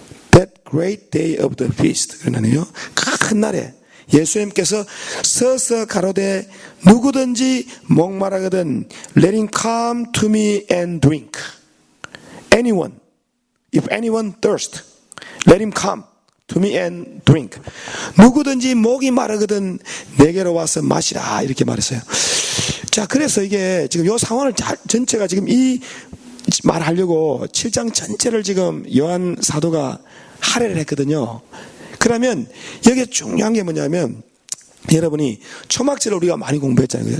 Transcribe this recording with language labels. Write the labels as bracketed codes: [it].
[en] That great day of the feast. [ko] 그러나요, 큰 날에 예수님께서 서서 가로되 누구든지 목마르거든 [en] let him come to me and drink. Anyone, if anyone thirst, let him come to me and drink. [ko] 누구든지 목이 마르거든 내게로 와서 마시라, 이렇게 말했어요. 자, 그래서 이게 지금 이 상황을 전체가 지금 이 말하려고 7장 전체를 지금 요한 사도가 할애를 했거든요. 그러면 여기에 중요한 게 뭐냐면, 여러분이 초막절을 우리가 많이 공부했잖아요.